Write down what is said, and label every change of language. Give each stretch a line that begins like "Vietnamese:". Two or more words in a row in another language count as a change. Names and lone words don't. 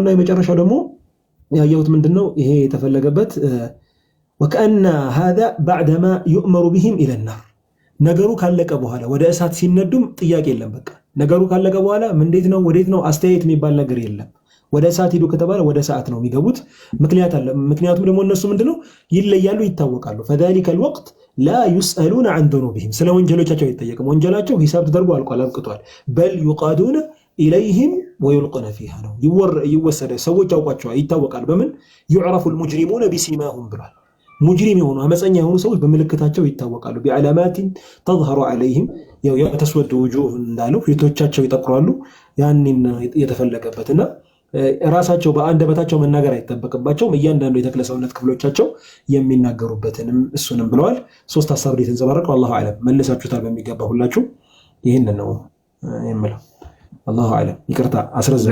Amharic: የመጨረሻው ደግሞ ያየሁት ምንድነው ይሄ የተፈለገበት
Arabic: وكان هذا بعدما يؤمرون بهم إلى النار
Amharic: ነገሩ ካለቀ በኋላ ወደ እሳት ሲነዱም ጥያቄ የለም። በቃ ነገሩ ካለቀ በኋላ እንዴት ነው ወዴት ነው አስተያየት የሚባል ነገር የለም። ወደ እሳት ሂዱ ከተባለ ወደ እሳት ነው የሚገቡት። ምክንያት አለ። ምክንያቱም ደግሞ እነሱ ምንድነው ይለያሉ፣ ይታወቃሉ።
Arabic: فذلك الوقت لا يسألون عن ذنوبهم
Amharic: ስለ ወንጀሎቻቸው አይጠየቅም። ወንጀላቸው ሂሳብ ተደርጎ አልቋል፣ አብቅቷል።
Arabic: بل يقادون إليهم ويلقون فيها
Amharic: ነው ይወሰደ። ሰዎች ያውቋቸዋል፣ ይታወቃል። በምን
Arabic: يعرف المجرمون بسيماهم
Amharic: ብሏል። ሙጅሪም የሆኑ አመፀኛ የሆኑ ሰዎች በምልክታቸው ይታወቃሉ።
Arabic: بعلامات تظهر عليهم تسود وجوه
Amharic: እንዳለው ፊቶቻቸው ይጠቁራሉ። ያንን የተፈለገበትና ራሳቸው በአንደበታቸው መናገር አይጠበቅባቸውም። እያንዳንዱ የተክለ ሰውነት ክፍሎቻቸው የሚናገሩበትንም እሱንም ብለዋል። ሶስት ሐሳብ ላይ ተንጸባረቀው።
Arabic: الله أعلم
Amharic: መልሳችሁታል በሚገባ ሁላችሁ። ይህን ነው የምለው።
Arabic: الله أعلم።
Amharic: ይቅርታ አስረዘም።